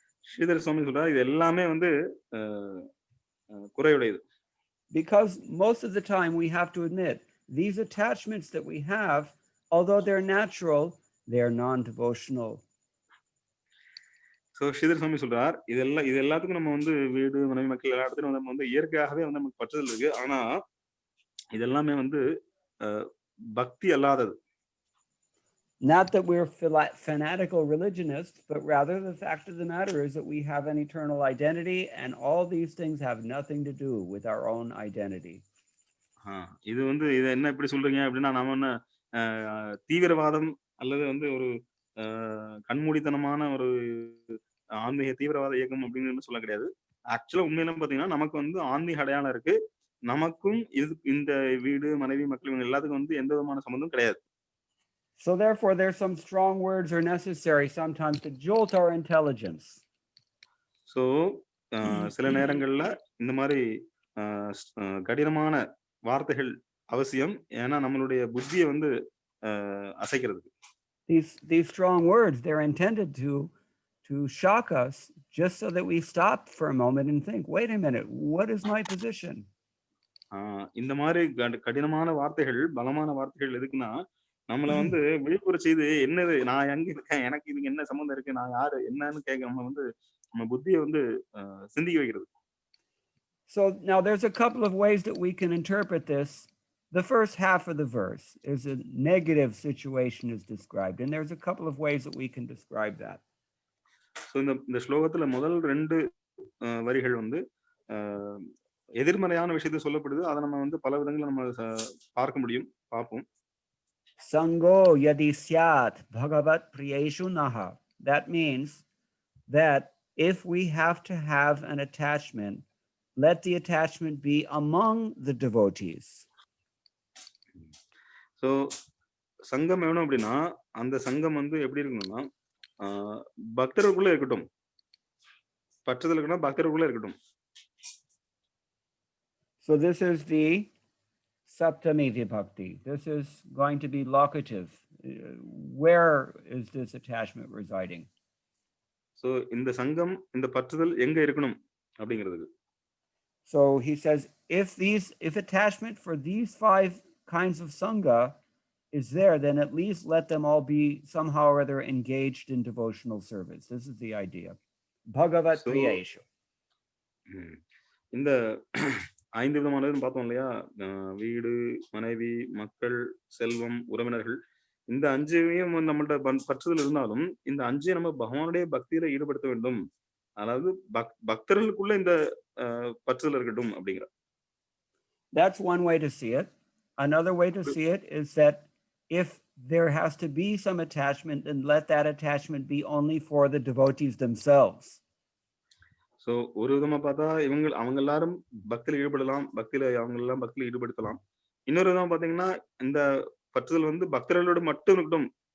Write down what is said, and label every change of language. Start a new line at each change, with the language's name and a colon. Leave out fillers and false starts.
Tamil: ஸ்ரீதர சுவாமி சொல்றா இது எல்லாமே வந்து குறையுடையது.
English: Because most of the time we have to admit these attachments that we have, although they're natural, they are non-devotional.
Tamil: So Sridhara சுவாமி சொல்றார் இது எல்லாத்துக்கும் நம்ம வந்து வீடு மனைவி மக்கள் எல்லா இடத்துலையும் நம்ம வந்து இயற்கையாகவே வந்து நமக்கு பற்றுதல் இருக்கு. ஆனா இது எல்லாமே வந்து பக்தி அல்லாதது.
English: Not that we're fanatical religionists, but rather the fact of the matter is that we have an eternal identity, and all these things have nothing to do with our own identity.
Tamil: இது வந்து இதை என்ன இப்படி சொல்றீங்க அப்படின்னா நம்ம என்ன தீவிரவாதம் அல்லது வந்து ஒரு கண்மூடித்தனமான ஒரு ஆன்மீக தீவிரவாத இயக்கம் அப்படின்னு சொல்ல கிடையாது. ஆக்சுவலா உண்மையில பாத்தீங்கன்னா நமக்கு வந்து ஆன்மீக அடையாளம் இருக்கு. நமக்கும் இந்த வீடு மனைவி மக்கள் இவங்க எல்லாத்துக்கும் வந்து எந்த விதமான சம்பந்தம் கிடையாது.
English: So therefore, there's some strong words are necessary sometimes to jolt our intelligence.
Tamil: So சில நேரங்கள்ல இந்த மாதிரி கடினமான வார்த்தைகள் அவசியம். ஏன்னா நம்மளுடைய புத்தியை வந்து அசைக்கிறதுக்கு.
English: These strong words, they're intended to shock us just so that we stop for a moment and think, wait a minute, what is my position?
Tamil: இந்த மாதிரி கடினமான வார்த்தைகள் பலமான வார்த்தைகள் எதுக்குன்னா நம்மள வந்து விழிப்புற செய்து என்னது நான் எங்க இருக்கேன் எனக்கு இதுக்கு என்ன சம்பந்தம் இருக்கு நான் யாரு என்னன்னு கேட்க நம்ம வந்து நம்ம புத்தியை வந்து சிந்திக்க வைக்கிறது.
English: So now there's a couple of ways that we can interpret this. The first half of the verse is a negative situation is described, and there's a couple of ways that we can describe that.
Tamil: So இந்த ஸ்லோகத்துல முதல் 2 வரிகள் வந்து எதிர்மறையான விஷயத்தை சொல்லப்படுது. அதை நம்ம வந்து பல விதங்கள்ல நம்ம பார்க்க முடியும், பார்ப்போம்.
Sanskrit: Sango yadi syat bhagavat priyeshu naha.
English: That means that if we have to have an attachment, let the attachment be among the devotees.
Tamil: So சங்கம் வேணும் அப்படின்னா அந்த சங்கம் வந்து எப்படி இருக்கணும்னா பக்தர்களுக்குள்ள இருக்கட்டும். பற்றுதல் இருக்குன்னா பக்தர்களுக்குள்ள இருக்கட்டும்.
English: So this is the Saptami Vibhakti. This is going to be locative. Where is this attachment residing?
Tamil: So இந்த சங்கம் இந்த பற்றுதல் எங்க இருக்கணும் அப்படிங்கிறது.
English: So he says if attachment for these 5 kinds of sangha is there, then at least let them all be somehow or other engaged in devotional service. This is the idea. Bhagavat Priyeshu.
Tamil: இந்த 5 விதமானதுன்னு பார்த்தோம் இல்லையா, வீடு மனைவி மக்கள் செல்வம் உறவினர்கள், இந்த 5ஐயும் நம்மள்ட்ட பற்றுதல் இருந்தாலும் இந்த 5ஐயும் நம்ம பகவானுடைய பக்தியில ஈடுபடுத்த வேண்டும். அதாவது பக்தர்களுக்குள்ள இந்த பற்றுதல் இருக்கட்டும் அப்படிங்கிற.
English: That's one way to see it. Another way to see it is that if there has to be some attachment, then let that attachment be only for the devotees themselves.
Tamil: So ஒரு விதமா பார்த்தா அவங்க எல்லாரும் பக்தியில ஈடுபடலாம், அவங்க எல்லாம் பக்தியில ஈடுபடுத்தலாம். இன்னொரு விதமா பாத்தீங்கன்னா இந்த பற்றுதல் வந்து பக்தர்களோட மட்டும் இருக்கட்டும்.